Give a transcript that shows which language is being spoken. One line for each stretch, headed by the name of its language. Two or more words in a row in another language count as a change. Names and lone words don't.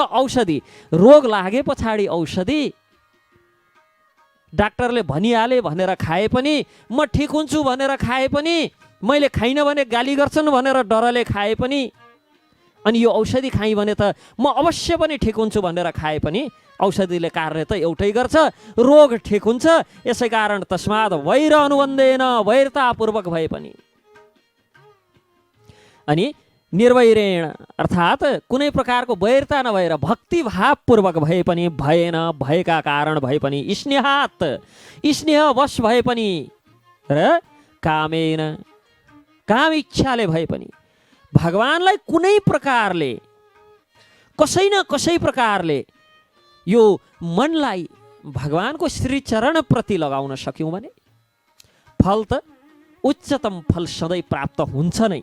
Nepali: औषधि, रोग लागे पछाडि औषधि डाक्टरले भनिहाले भनेर खाए पनि, म ठिक हुन्छु भनेर खाए पनि, मैले खाइनँ भने गाली गर्छन् भनेर डरले खाए पनि, अनि यो औषधि खाएँ भने त म अवश्य पनि ठिक हुन्छु भनेर खाए पनि औषधिले कार्य त एउटै गर्छ, रोग ठिक हुन्छ। यसै कारण
Sanskrit: तस्मात् वैर अनुबन्धेन,
Nepali: वैरतापूर्वक भए पनि। अनि निर्वैरेण अर्थात् कुनै प्रकारको वैरता नभएर भक्तिभावपूर्वक भए पनि, भएन भएका कारण भए पनि, स्नेहात स्नेहवश भए पनि, र कामेन काम इच्छाले भए पनि भगवानलाई कुनै प्रकारले कसै न कसै प्रकारले यो मनलाई भगवानको श्रीचरण प्रति लगाउन सक्यौँ भने फल त उच्चतम फल सधैँ प्राप्त हुन्छ नै।